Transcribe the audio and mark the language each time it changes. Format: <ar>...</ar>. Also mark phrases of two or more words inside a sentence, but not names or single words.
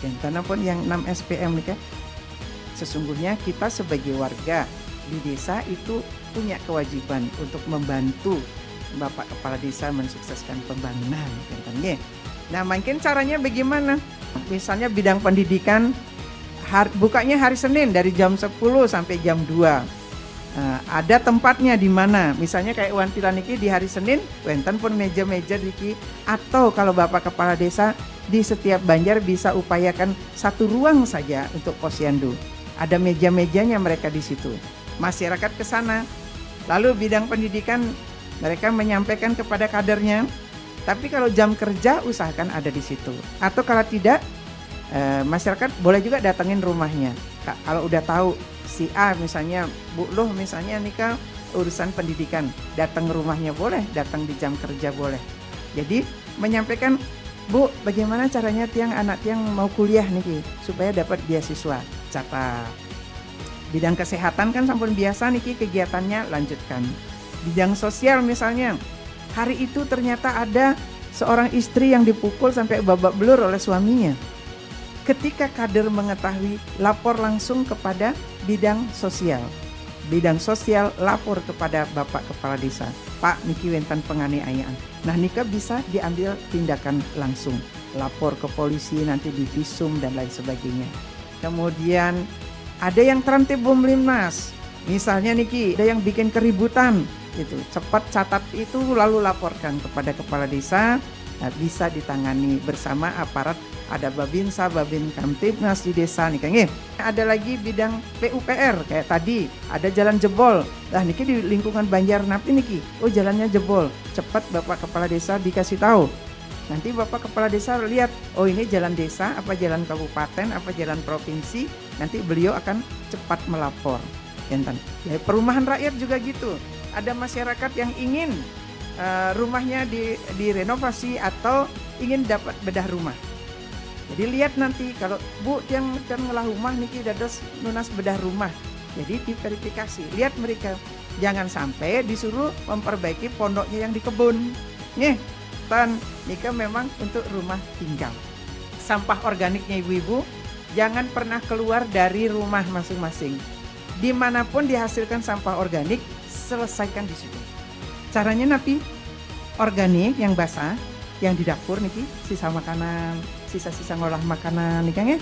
<id>Dan karena pun yang 6 SPM nika, sesungguhnya kita sebagai warga di desa itu punya kewajiban untuk membantu Bapak Kepala Desa mensukseskan pembangunan. Nah, mungkin caranya bagaimana? Misalnya bidang pendidikan bukanya hari Senin dari jam 10 sampai jam 2. Ada tempatnya di mana, misalnya kayak Wantila niki di hari Senin,</id> <ban>wenten pun</ban> <id>meja-meja niki, atau kalau Bapak Kepala Desa di setiap banjar bisa upayakan satu ruang saja untuk posyandu. Ada meja-mejanya mereka di situ. Masyarakat ke sana. Lalu bidang pendidikan mereka menyampaikan kepada kadernya. Tapi kalau jam kerja usahakan ada di situ. Atau kalau tidak, masyarakat boleh juga datengin rumahnya. Kalau udah tahu si A misalnya, Bu Luh misalnya nikah urusan pendidikan, datang rumahnya boleh, datang di jam kerja boleh. Jadi menyampaikan, Bu, bagaimana caranya</id> <ban>tiang anak tiang</ban> <id>mau kuliah niki supaya dapat beasiswa. Catat. Bidang kesehatan kan</id> <ban>sampun biasa niki</ban> <id>kegiatannya lanjutkan. Bidang sosial misalnya, hari itu ternyata ada seorang istri yang dipukul sampai babak belur oleh suaminya. Ketika kader mengetahui, lapor langsung kepada bidang sosial. Bidang sosial lapor kepada Bapak Kepala Desa. Pak,</id> <ban>niki wenten</ban> <id>penganiayaan. Nah, nika bisa diambil tindakan langsung. Lapor ke polisi, nanti divisum dan lain sebagainya. Kemudian ada yang Trantibum Linmas. Misalnya niki, ada yang bikin keributan. Itu cepat catat itu lalu laporkan kepada Kepala Desa. Nah, bisa ditangani bersama aparat. Ada Babinsa, Babin Kamtibnas di desa nih Kang. Ada lagi bidang PUPR kayak tadi, ada jalan jebol. Nah, niki di lingkungan Banjar Napi niki. Oh, jalannya jebol. Cepat Bapak Kepala Desa dikasih tahu. Nanti Bapak Kepala Desa lihat, oh ini jalan desa, apa jalan kabupaten, apa jalan provinsi. Nanti beliau akan cepat melapor. Ya, perumahan rakyat juga gitu. Ada masyarakat yang ingin rumahnya direnovasi atau ingin dapat bedah rumah. Jadi lihat nanti kalau Bu yang</id> <ban>ngelah rumah niki dados nunas</ban> <id>bedah rumah. Jadi diverifikasi, lihat mereka. Jangan sampai disuruh memperbaiki pondoknya yang di kebun. Nih,</id> <ban>tan nika</ban> <id>memang untuk rumah tinggal. Sampah organiknya ibu-ibu jangan pernah keluar dari rumah masing-masing. Dimanapun dihasilkan sampah organik, selesaikan di situ. Caranya napi organik yang basah, yang di dapur niki, sisa makanan, sisa-sisa ngolah makanan nih Kang ya.</id>